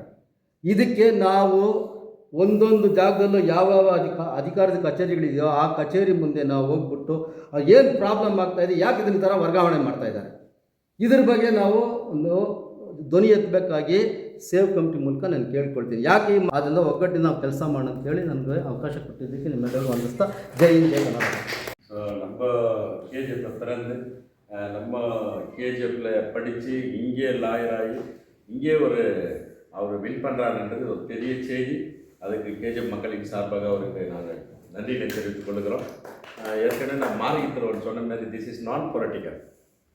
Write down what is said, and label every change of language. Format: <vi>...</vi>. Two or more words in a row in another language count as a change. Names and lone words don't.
<kn>ಇದಕ್ಕೆ ನಾವು ಒಂದೊಂದು ಜಾಗದಲ್ಲೂ ಯಾವ್ಯಾವ ಅಧಿಕಾರದ ಕಚೇರಿಗಳಿದೆಯೋ ಆ ಕಚೇರಿ ಮುಂದೆ ನಾವು ಹೋಗ್ಬಿಟ್ಟು ಏನು ಪ್ರಾಬ್ಲಮ್ ಆಗ್ತಾಯಿದೆ, ಯಾಕೆ ಇದನ್ನ ಥರ ವರ್ಗಾವಣೆ ಮಾಡ್ತಾಯಿದ್ದಾರೆ, ಇದ್ರ ಬಗ್ಗೆ ನಾವು ಒಂದು ಧ್ವನಿ ಎತ್ತಬೇಕಾಗಿ</kn> <en>save committee</en> <kn>ಮೂಲಕ ನಾನು ಕೇಳ್ಕೊಳ್ತೀನಿ. ಯಾಕೆ ಅದೆಲ್ಲ ಒಗ್ಗಟ್ಟಿನ ನಾವು ಕೆಲಸ ಮಾಡೋಣ ಅಂತೇಳಿ ನನಗೆ ಅವಕಾಶ ಕೊಟ್ಟಿದ್ದಕ್ಕೆ ನಿಮ್ಮೆಲ್ಲರಿಗೂ ವಂದಿಸ್ತಾ ಜೈ ಹಿಂದ್ ಜೈ ಕರ್ನಾಟಕ.</kn> <ta>நம்ம KGF பிறந்து நம்ம KGFல படித்து இங்கே லாயராகி இங்கே அவர் வின் பண்ணுறாருன்றது ஒரு பெரிய செய்தி. அதுக்கு KGF மக்களின் சார்பாக அவருக்கு நாங்கள் நன்றியை தெரிவித்துக் கொள்கிறோம். ஏற்கனவே நான் மார்கித்தர் சொன்ன மாதிரி</ta> <en>this is not political.</en>